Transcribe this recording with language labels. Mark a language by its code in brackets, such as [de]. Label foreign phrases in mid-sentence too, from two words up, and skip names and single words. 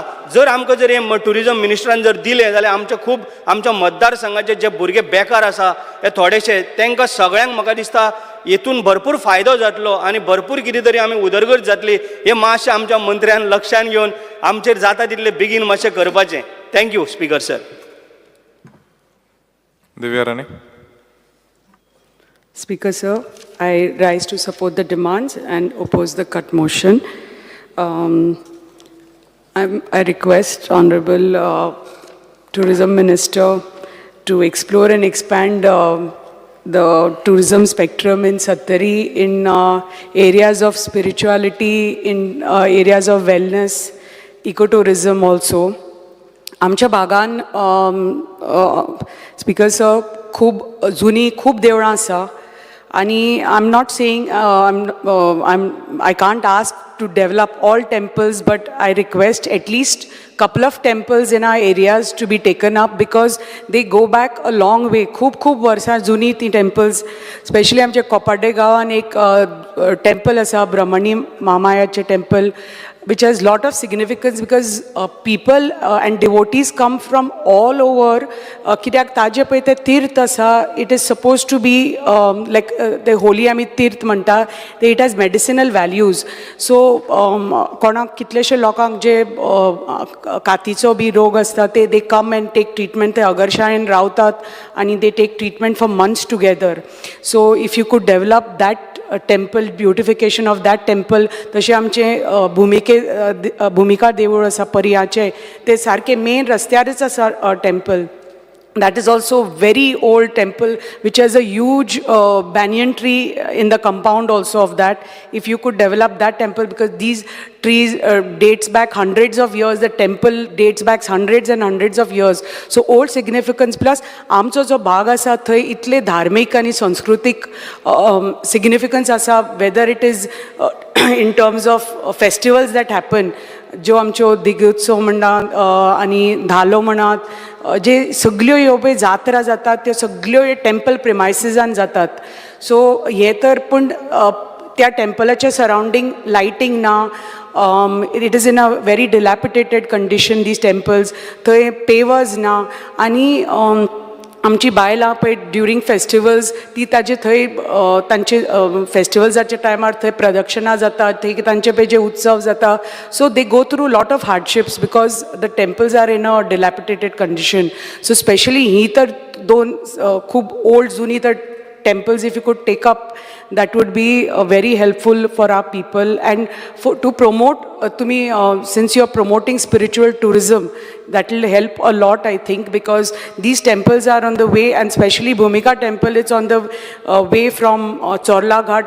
[kok] जर आमकां जर हे ट्युरिजम मिनिस्टरान जर दिलें जाल्यार आमचे खूब आमच्या मतदारसंघाचे जे भुरगे बेकार आसा हे थोडेशे तांकां सगळ्यांक म्हाका दिसता हेतून भरपूर फायदो जातलो आनी भरपूर कितें तरी आमी उदरगत जातली. हे मातशें आमच्या मंत्र्यान लक्षान घेवन आमचेर जाता तितले बेगीन मातशें करपाचें. [en] Thank you Speaker sir. दिव्या राणे. Speaker sir, I rise to support the demands and oppose the cut motion. I request Honorable Tourism Minister to explore and expand the tourism spectrum in Sattari, in areas of spirituality, in areas of wellness, ecotourism also. [kok] आमच्या भागान स्पीकर सर खूब जुनी खूब देवळां आसा आनी [en] I am not saying I can't ask to develop all temples, but I request at least couple of temples in our areas to be taken up because they go back a long way. [kok] खूब वर्सां जुनी ती [en] temples, especially [kok] आमच्या कोपाडे गांवान एक [en] temple [kok] आसा ब्रह्मणी मामायाचे [en] temple, which has lot of significance because people and devotees come from all over. [kok] कित्याक ताजे पळय ते तीर्थ आसा, [en] it is supposed to be like the holy [kok] आमी तीर्थ म्हणटा, [en] it has medicinal values. [kok] So कोणाक कितलेशे लोकांक जे कातीचो बी रोग आसता ते [en] they come and take treatment, [kok] ते अगरशाळेन रावतात आनी [en] they take treatment for months together. So if you could develop that temple, beautification of that temple, [kok] तशें आमचें भुमिका देवूळ आसा पर्याचें, ते सारकें मेन रस्त्यारच आसा temple. [en] That is also very old temple which has a huge banyan tree in the compound also of that. If you could develop that temple, because these trees dates back hundreds of years, the temple dates back hundreds and hundreds of years. So old significance plus [kok] आमचो जो भाग आसा थंय इतले धार्मीक आनी सांस्कृतिक [en] significance आसा, whether it is in terms of festivals that happen, [kok] ज्यो आमच्यो दिगोत्सव म्हणा आनी धालो म्हणात, जे सगळ्यो ह्यो पळय जात्रा जातात त्यो सगळ्यो टेम्पल प्रिमायसिसान जातात. सो हे तर पूण त्या टेम्पलाच्या सरावंडींग लायटींग ना, [en] it is in a very dilapidated condition, these temples. [kok] थंय पेवर्स ना आनी आमची बायलां पळय ड्युरींग फेस्टिवल्स ती ताजे थंय तांचे फेस्टिवल्साच्या टायमार थंय प्रदक्षिणां जातात, थंय तांचे पळय जे उत्सव जाता, [en] so they go through lot of hardships because the temples are in a dilapidated condition. so specially [kok] ही तर दोन खूब [en] ओल्ड [kok] जुनी तर [en] temples, if you could take up, that would be very helpful for our people. And to promote, since you're promoting spiritual tourism, that will help a lot, I think, because these temples are on the way, and especially Bhumika temple, it's on the way from Chorla Ghat.